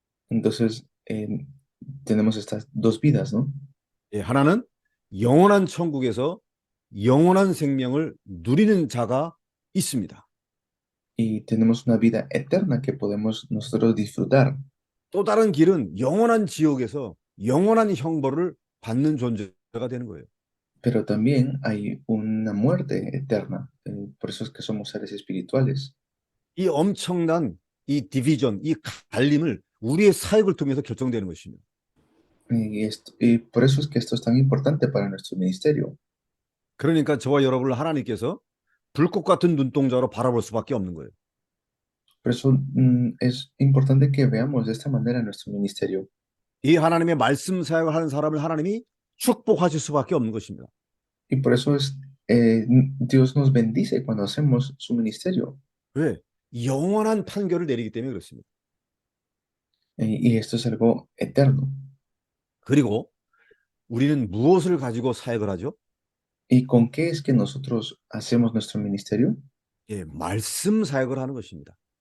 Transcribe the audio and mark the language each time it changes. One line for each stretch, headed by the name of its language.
Spanish: Entonces, tenemos estas dos vidas, ¿no?
Korean: 예, 하나는 영원한 천국에서 영원한 생명을 누리는 자가 있습니다.
Spanish: Y tenemos una vida eterna que podemos nosotros disfrutar.
Korean: 또 다른 길은 영원한 지옥에서 영원한 형벌을 받는 존재가 되는 거예요.
Spanish: Pero también hay una muerte eterna. Por eso es que somos seres espirituales.
Korean: 이 엄청난 이 디비전, 이 갈림을 우리의 사역을 통해서 결정되는 것입니다.
Spanish: Y por eso es que esto es tan importante para nuestro ministerio.
Korean: 그러니까 저와 여러분을 하나님께서 불꽃 같은 눈동자로 바라볼 수밖에 없는 거예요.
Spanish: Por eso es importante que veamos de esta manera nuestro ministerio.
Korean: 이 하나님의 말씀 사역을 하는 사람을 하나님이 축복하실 수밖에 없는 것입니다.
Spanish: Y por eso Dios nos bendice cuando hacemos su ministerio.
Korean: 왜? 영원한 판결을 내리기 때문에 그렇습니다.
Spanish: Y esto es algo eterno.
Korean: 그리고 우리는 무엇을 가지고 사역을 하죠?
Spanish: ¿Y con qué es que nosotros hacemos nuestro ministerio?
Korean: 예, 말씀 사역을 하는 것입니다.